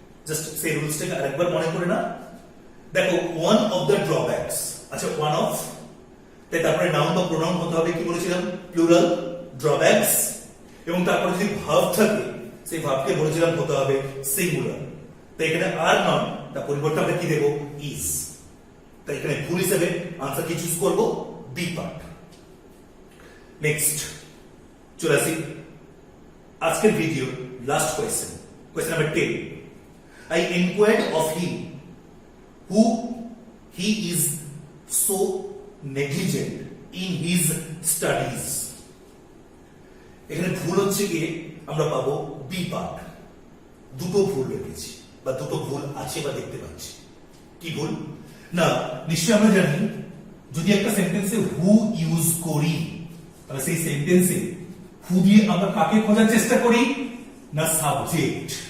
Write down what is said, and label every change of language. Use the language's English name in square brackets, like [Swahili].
[Bangla] Just সেই রুলসটাকে আরেকবার মনে করে না, দেখো ওয়ান অফ দ্য ড্রব্যাকস, আচ্ছা ওয়ান অফ, তাই তারপরে নাউন বা প্রোনাউন হতে হবে কি বলেছিলাম প্লুরাল, ড্রব্যাকস, এবং তারপরে যদি ভার্ব থাকে সেই ভার্বকে বলেছিলাম হতে হবে সিঙ্গুলার। তাই এখানে আর নট, তার পরিবর্তে আমরা কি দেব ইজ। তাই এখানে ভুল হিসেবে আনসার কি চুজ করব বি পার্ট। নেক্সট চলে আসি আজকের video last question, question number 10। [English] I inquired of him who he is so negligent in his studies. [Bangla] এখানে ভুল হচ্ছে গিয়ে আমরা পাবো বি পার্ট। দুটো ভুল রেখেছি বা দুটো ভুল আছে বা দেখতে পাচ্ছি। কি ভুল না, নিশ্চয়ই আমরা জানি যদি একটা সেন্টেন্সে হু ইউজ করি তাহলে সেই সেন্টেন্সে হু দিয়ে আমরা কাকে খোঁজার চেষ্টা করি না সাবজেক্ট।